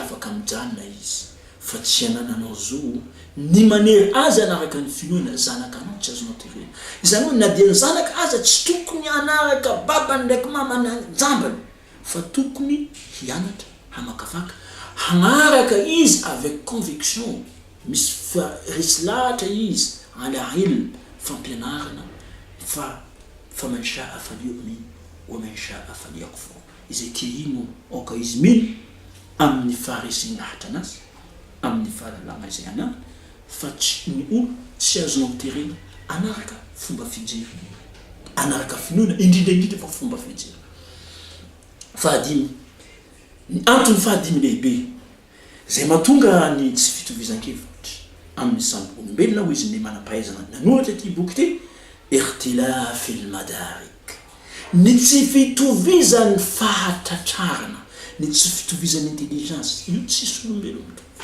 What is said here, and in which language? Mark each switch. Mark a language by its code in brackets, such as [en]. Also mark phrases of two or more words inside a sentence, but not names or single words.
[mg] afaka mijanona izy fa tsy anananao zo ny manery azy anaraka ny finoana zanaka anao tsy azonao terena izany hoe na dia ny zanaka aza tsy tokony anaraka babany ndraiky mamana jambany fa tokony hianatra hamakafaka hanaraka izy [fr] avec conviction [mg] misy resy lahatra izy [ar] على علم [mg] fampianarana [ar] فمن شاء فليؤمن ومن شاء فليكفر. [mg] Izay tia ino oka izy mino amin'ny faharesinahitra anazy amin'ny fahalalana izay anana fa tsy ny olo tsy azonao terena anaraka fomba fijery anaraka finoana indrindra fa fomba fijery. Fahadimy, ny antony fahadimy lehibe zay mahatonga ny tsy fitovizan-kevitra amin'ny samy olombelona ho izy ny manam-pahaizana nanoratra ty boky ty, [ar] اختلاف المدارك, [mg] ny tsy fitovizan'ny fahatratrarana, ny tsy fitovizan'ny intelligence, io tsisy olombelona mitovy.